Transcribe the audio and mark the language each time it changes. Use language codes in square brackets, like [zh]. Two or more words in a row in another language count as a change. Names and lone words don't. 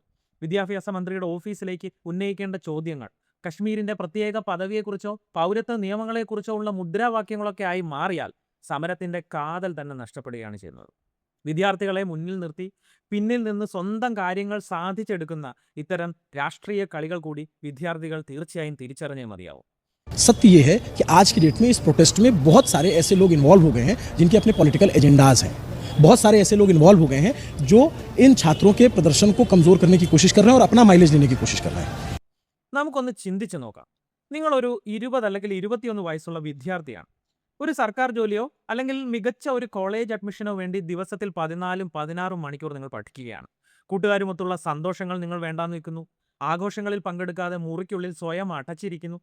[ml] വിദ്യാഭ്യാസ മന്ത്രിയുടെ ഓഫീസിലേക്ക് ഉന്നയിക്കേണ്ട ചോദ്യങ്ങൾ കശ്മീരിന്റെ പ്രത്യേക പദവിയെക്കുറിച്ചോ പൗരത്വ നിയമങ്ങളെക്കുറിച്ചോ ഉള്ള മുദ്രാവാക്യങ്ങളൊക്കെ ആയി മാറിയാൽ സമരത്തിന്റെ കാതൽ തന്നെ നഷ്ടപ്പെടുകയാണ് ചെയ്യുന്നത്. വിദ്യാർത്ഥികളെ മുന്നിൽ നിർത്തി പിന്നിൽ നിന്ന് സ്വന്തം കാര്യങ്ങൾ സാധിച്ചെടുക്കുന്ന ഇത്തരം രാഷ്ട്രീയ കളികൾ കൂടി വിദ്യാർത്ഥികൾ തീർച്ചയായും തിരിച്ചറിഞ്ഞേ മതിയാവും. [hi] सत्य ये है कि आज की डेट में इस प्रोटेस्ट में बहुत सारे ऐसे लोग इन्वॉल्व हो गए हैं जिनके अपने [en] political agendas [hi] हैं. बहुत सारे ऐसे लोग इन्वॉल्व हो गए हैं जो इन छात्रों के प्रदर्शन को कमजोर करने की कोशिश कर रहे हैं और अपना माइलेज लेने की कोशिश कर रहे हैं. [ml] നമുക്കൊന്ന് ചിന്തിച്ചു നോക്കാം. നിങ്ങളൊരു 20 അല്ലെങ്കിൽ 21 വയസ്സുള്ള വിദ്യാർത്ഥിയാണ്. ഒരു സർക്കാർ ജോലിയോ അല്ലെങ്കിൽ മികച്ച ഒരു [en] college admission [ml] വേണ്ടി ദിവസത്തിൽ 14ഉം 16ഉം മണിക്കൂർ നിങ്ങൾ പഠിക്കുകയാണ്. കൂട്ടുകാരുമൊത്തുള്ള സന്തോഷങ്ങൾ നിങ്ങൾ വേണ്ടാന്ന് വെക്കുന്നു. ആഘോഷങ്ങളിൽ പങ്കെടുക്കാതെ മുറിക്കുള്ളിൽ സ്വയം അടച്ചിരിക്കുന്നു.